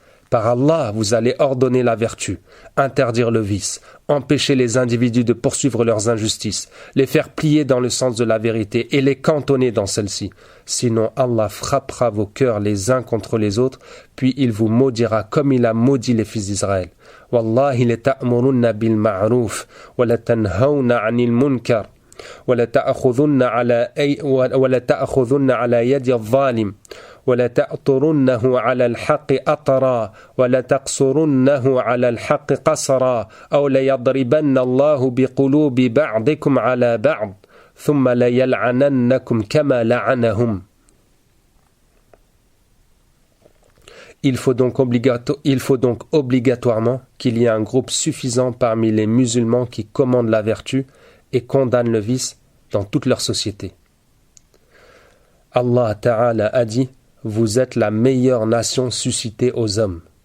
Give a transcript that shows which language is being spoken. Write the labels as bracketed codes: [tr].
[fr] Par Allah, vous allez ordonner la vertu, interdire le vice, empêcher les individus de poursuivre leurs injustices, les faire plier dans le sens de la vérité et les cantonner dans celle-ci. Sinon, Allah frappera vos cœurs les uns contre les autres, puis il vous maudira comme il a maudit les fils d'Israël. [ar] Wallahi la ta'murunna bil ma'ruf wa la tanhawna 'anil munkar ولا تأخذن على يد الظالم ولا تأطرنه على الحق أطرا ولا تقصرنه على الحق قصرا أو ليضربن الله بقلوب بعضكم على بعض ثم ليلعننكم كما لعنهم. [fr] Il faut donc obligatoirement qu'il y ait un groupe suffisant parmi les musulmans qui commandent la vertu et condamnent le vice dans toute leur société. Allah Ta'ala a dit: vous êtes la meilleure nation suscitée aux hommes.